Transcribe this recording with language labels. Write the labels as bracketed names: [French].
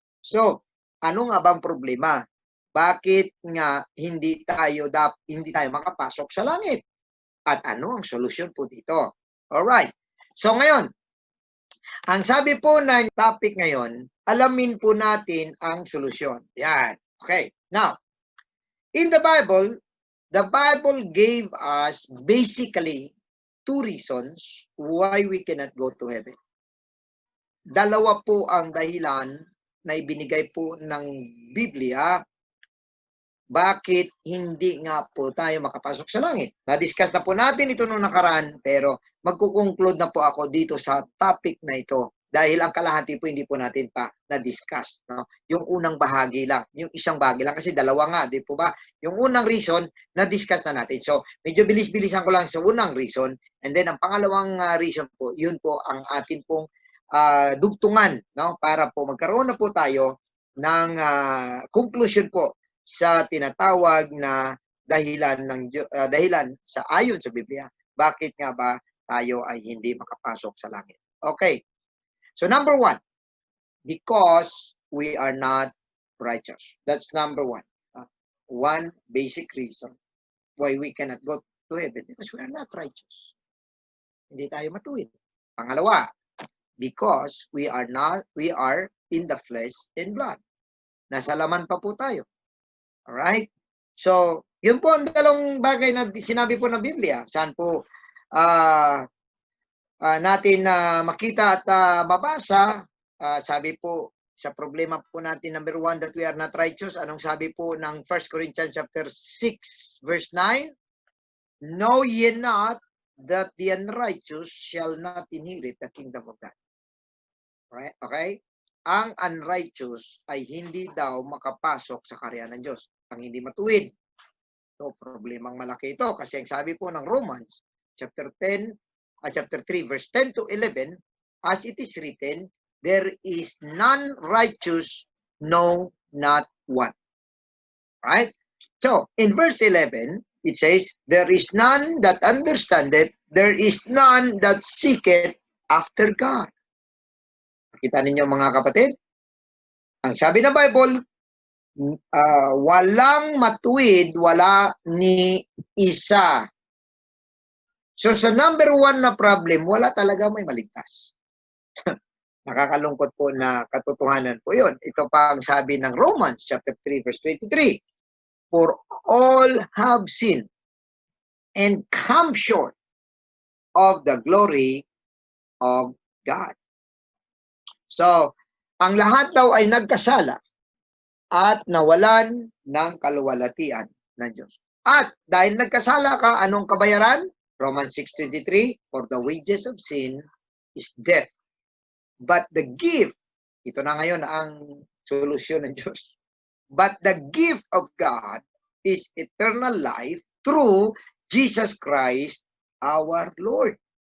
[Filipino] So, ano nga bang problema? Bakit nga hindi tayo makapasok sa langit? At ano ang solusyon po dito? Alright. So ngayon, ang sabi po ng topic ngayon, alamin po natin ang solusyon. Yan. Okay. Now, [English] In the Bible gave us basically two reasons why we cannot go to heaven. [Filipino] Dalawa po ang dahilan na ibinigay po ng Biblia bakit hindi nga po tayo makapasok sa langit. Na-discuss na po natin ito nung nakaraan, pero magkukonklud na po ako dito sa topic na ito dahil ang kalahati po hindi po natin pa na-discuss. No? Yung unang bahagi lang, yung isang bahagi lang, kasi dalawa nga, di po ba? Yung unang reason, na-discuss na natin. So, medyo bilis-bilisan ko lang sa unang reason, and then ang pangalawang reason po, yun po ang atin pong dugtungan, no? Para po magkaroon na po tayo ng conclusion po sa tinatawag na dahilan dahilan sa ayon sa Biblia, bakit nga ba tayo ay hindi makapasok sa langit. Okay. [English] So number 1, because we are not righteous. That's number 1. One basic reason why we cannot go to heaven, because we are not righteous. [Filipino] Hindi tayo matuwid. [English] Pangalawa, because we are in the flesh and blood. [Filipino] Nasa laman pa po tayo. Alright? So, yun po ang dalawang bagay na sinabi po ng Biblia. Saan po natin makita at mabasa, sabi po sa problema po natin, number 1, [English] that we are not righteous. [Filipino] Anong sabi po ng 1 Corinthians chapter 6, verse 9? [English] Know ye not that the unrighteous shall not inherit the kingdom of God. Right? Okay? [Filipino] Ang unrighteous ay hindi daw makapasok sa kaharian ng Diyos. Ang hindi matuwid. So, problemang malaki ito. Kasi ang sabi po ng [English] Romans, chapter 3, verse 10 to 11, as it is written, there is none righteous, no, not one. Right? So, in verse 11, it says, there is none that understandeth, there is none that seeketh after God. [Filipino] Kita ninyo mga kapatid? Ang sabi ng Bible, walang matuwid, wala ni isa. So sa number 1 na problem, wala talaga may maligtas. Nakakalungkot po na katotohanan po yun. Ito pa ang sabi ng Romans chapter 3 verse 23. [English] For all have sinned and come short of the glory of God. [Filipino] So, ang lahat daw ay nagkasala at nawalan ng kaluwalhatian ng Diyos. At dahil nagkasala ka, anong kabayaran? [English] Romans 6:23, for the wages of sin is death. But the gift, [Filipino] ito na ngayon ang solusyon ng Diyos. [English] But the gift of God is eternal life through Jesus Christ our Lord.